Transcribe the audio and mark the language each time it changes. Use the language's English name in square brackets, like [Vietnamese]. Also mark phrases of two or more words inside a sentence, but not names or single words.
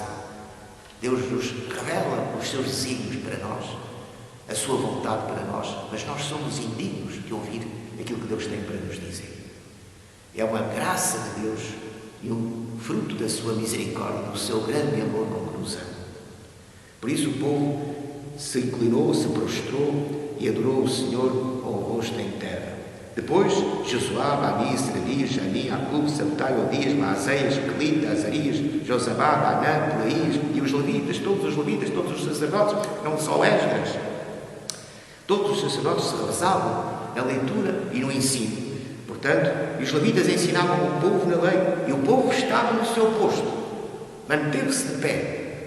[Portuguese] Deus nos revela os seus desígnios para nós, a sua vontade para nós, mas nós somos indignos de ouvir aquilo que Deus tem para nos dizer. É uma graça de Deus e um fruto da sua misericórdia, do seu grande amor com que nos ama. Por isso o povo se inclinou, se prostrou e adorou o Senhor com o rosto em terra. Depois, Josuá, Bani, Seradias, Jani, Acub, Sabtai, Odias, Maazéias, Quelita, Azarias, Josabá, Anã, Pelaías e os levitas, todos os sacerdotes, não só Esdras, todos os sacerdotes se revezavam na leitura e no ensino. Portanto, os levitas ensinavam o povo na lei e o povo estava no seu posto, manteve-se de pé.